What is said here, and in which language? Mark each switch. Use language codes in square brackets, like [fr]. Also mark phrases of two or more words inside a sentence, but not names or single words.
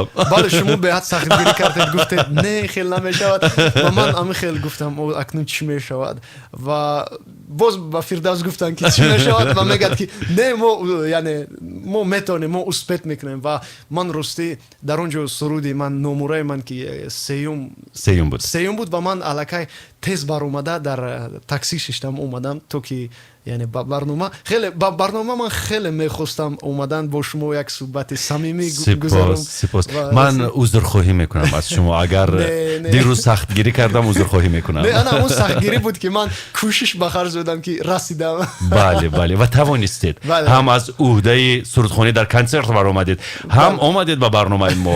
[fa] بله شما به حد سخت گیری کردید گفتید نه خیلی نمیشود و من هم خیلی گفتم اکنون چی میشود و باز با فردوس گفتن که چی میشود و میگد که نه ما میتونیم ما اثبات میکنیم و من راستی در اونجا سرودی من نمره من که سیوم بود و من الکی [tg] тез бар омада дар такси шиштам омадам то ки яъне ба барнома ман хеле мехостам омадан бо шумо як суҳбати самимӣ гузарам. [fa] سپاس من عذرخواهی میکنم از شما اگر دیروز سختگیری کردم عذرخواهی میکنم. نه انا اون سختگیری بود که من کوشش به خرج دادم که رسیدم. بله بله و توانستید هم از عهده سرودخوانی در کنسرت برآمدید هم آمدید به برنامه ما.